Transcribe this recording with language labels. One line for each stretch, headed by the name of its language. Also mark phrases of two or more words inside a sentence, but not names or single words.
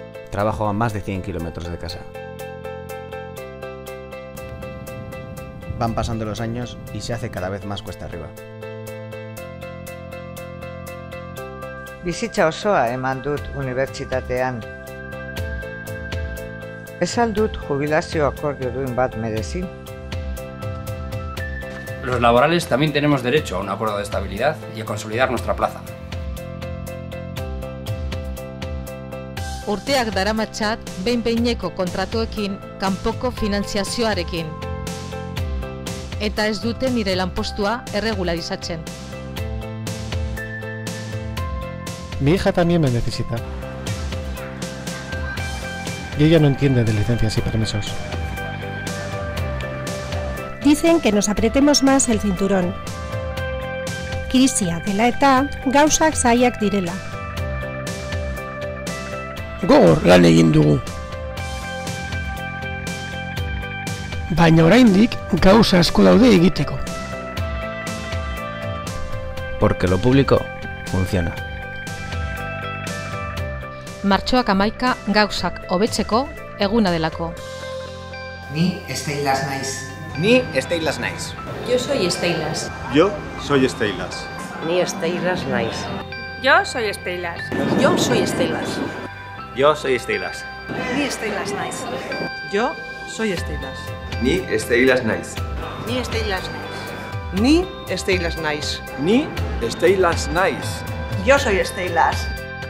Spanish: Trabajo a más de 100 kilómetros de casa. Van pasando los años y se hace cada vez más cuesta arriba.
Basque: Bizitza osoa eman dut unibertsitatean. Ez al dut jubilazio akordio duin bat merezi?
Spanish: Los laborales también tenemos derecho a un acuerdo de estabilidad y a consolidar nuestra plaza.
Basque: Urteak daramatzat behin-behineko kontratuekin kanpoko finantziazioarekin. Eta ez dute nire lanpostua erregularizatzen.
Spanish: Mi hija también me necesita. Y ella no entiende de licencias y permisos. Dicen que nos apretemos más el cinturón.
Basque: Krisia dela eta gauzak zailak direla. Gogor lan egin dugu. Baina oraindik gauza asko daude egiteko.
Spanish: Porque lo público funciona.
Basque: Martxoak 11 gauzak hobetzeko eguna delako. Ni Steilas naiz. Ni Steilas naiz.
Spanish: Yo soy Steilas. Yo soy Steilas.
Basque: Ni Steilas naiz.
Spanish: Yo soy Steilas. Yo soy Steilas. Yo soy Steilas.
Basque: Ni Steilas naiz.
Spanish: Yo soy Steilas.
Basque: Ni Steilas naiz. Ni Steilas naiz. Ni Steilas naiz. Ni Steilas naiz.
Spanish: Yo soy Steilas.